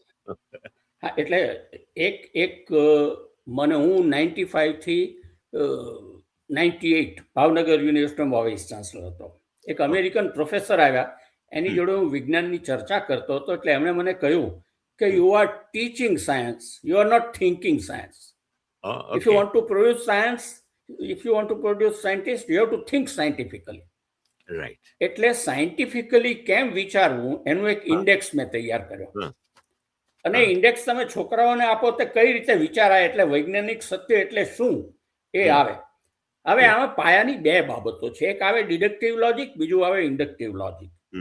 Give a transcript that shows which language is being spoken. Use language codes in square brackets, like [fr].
[gu] હા, એટલે એક મને હું 95 થી 98 ભાવનગર યુનિવર્સિટીમાં વાઇસ ચાન્સલર હતો. એક અમેરિકન પ્રોફેસર આવ્યા, એની જોડે હું વિજ્ઞાનની ચર્ચા કરતો હતો, એટલે એમણે મને કહ્યું કે [en] You are teaching science, you are not thinking science. If you want to produce science, if you want to produce scientists, you have to think scientifically. Right. [gu] એટલે સાયન્ટિફિકલી કેમ વિચારવું એનું એક ઇન્ડેક્સ મેં તૈયાર કર્યો. અને ઇન્ડેક્સ તમે છોકરાઓને આપો તો કઈ રીતે વિચારાય, એટલે વૈજ્ઞાનિક સત્ય એટલે શું એ આવે. હવે આમાં પાયાની બે બાબતો છે, એક આવે ડિડક્ટિવ લોજિક, બીજું આવે ઇન્ડક્ટિવ લોજિક.